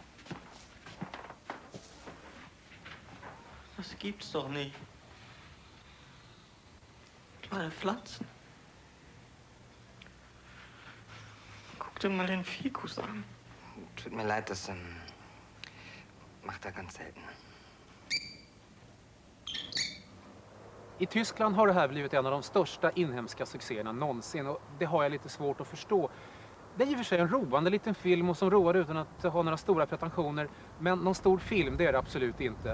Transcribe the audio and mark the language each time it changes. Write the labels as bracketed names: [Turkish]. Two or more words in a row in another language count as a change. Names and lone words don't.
[German] Das gibt's doch nicht. Kleine Pflanzen. Guck dir mal den Fikus an. Tut mir leid, das macht er ganz selten. [Swedish] I Tyskland har det här blivit en av de största inhemska succéerna någonsin och det har jag lite svårt att förstå. Det är i och för sig en roande liten film och som roar utan att ha några stora pretensioner, men någon stor film det är det absolut inte.